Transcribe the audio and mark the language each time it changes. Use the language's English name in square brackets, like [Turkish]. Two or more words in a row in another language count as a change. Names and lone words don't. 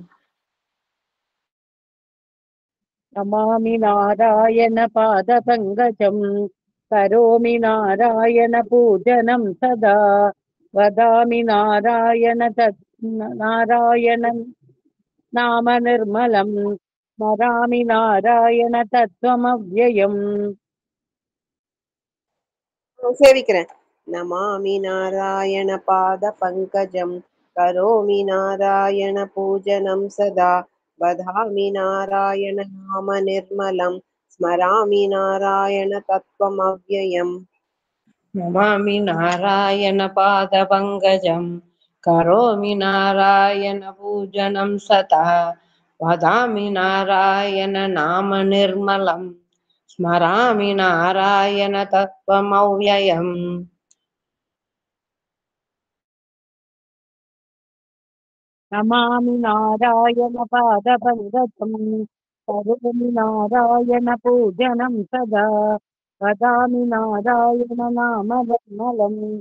[Sanskrit] नमामि नारायण पादपङ्कजं करोमि नारायण पूजनं सदा वदामि नारायण नारायण नाम निर्मलं स्मरामि नारायण तत्त्वमव्ययम् [Tamil] சேவிக்கிறேன். [Sanskrit] नमामि नारायण पाद पङ्कजं करोमि नारायण पूजनं सदा वदामि नारायण नाम निर्मलं स्मरामि नारायण तत्त्वम् अव्ययम्. नमामि नारायण पाद पङ्कजं करोमि नारायण पूजनं सदा वदामि नारायण नाम निर्मलं स्मरामि नारायण तत्त्वमव्ययम्. नमामि नारायण पादपङ्कजं करोमि नारायण पूजनं सदा वदामि नारायण नाम निर्मलं